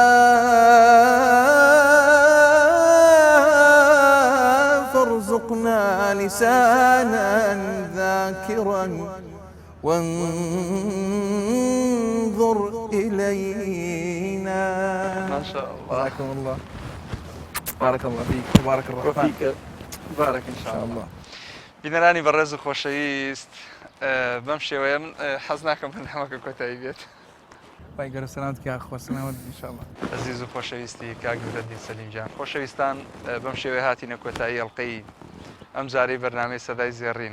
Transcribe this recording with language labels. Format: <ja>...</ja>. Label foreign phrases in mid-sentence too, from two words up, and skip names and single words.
<ar>فارزقنا لسانا ذاكرا وانظر إلينا. ما شاء الله. جزاكم الله. بارك الله فيك. تبارك الرحمن. وفيك بارك إن شاء الله.</ar> <ckb>بینەرانی بەڕێز و خۆشەویست بەم شێوەیە من حەز ناکەم بەرنامەکە کۆتایی بێت. پای گەرە سەلامت کا خۆ سەلامت ئینشاءالله. عزیز و خۆشەویستی کاک نورەدین سەلیمجان، خۆشەویستان بەم شێوەیە هاتینە کۆتایی ئەڵقەی ئەم جارەی بەرنامەی سەدای زێڕین.</ckb>